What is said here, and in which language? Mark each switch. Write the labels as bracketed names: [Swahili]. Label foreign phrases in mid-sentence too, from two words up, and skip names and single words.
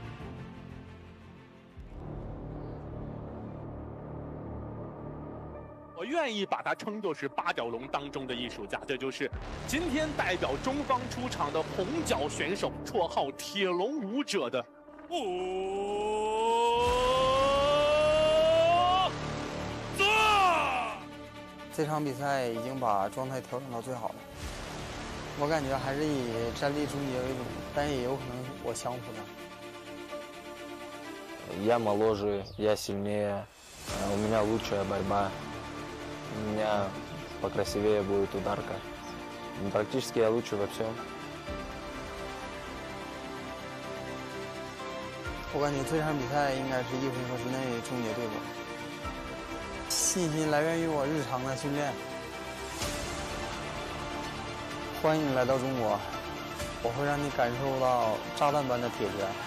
[Chinese] 我愿意把他称作是八角笼当中的艺术家，这就是今天代表中方出场的红角选手，绰号铁笼舞者的这场比赛已经把状态调整到最好了，我感觉还是以站立终结为主，但也有可能我降服他。 [Russian] Я моложе, я сильнее, у меня лучшая борьба, у меня покрасивее будет ударка. Практически я лучше во всем. [Chinese] 我感觉这场比赛应该是1回合之内终结对手。信心来源于我日常的训练。欢迎你来到中国，我会让你感受到炸弹般的铁拳。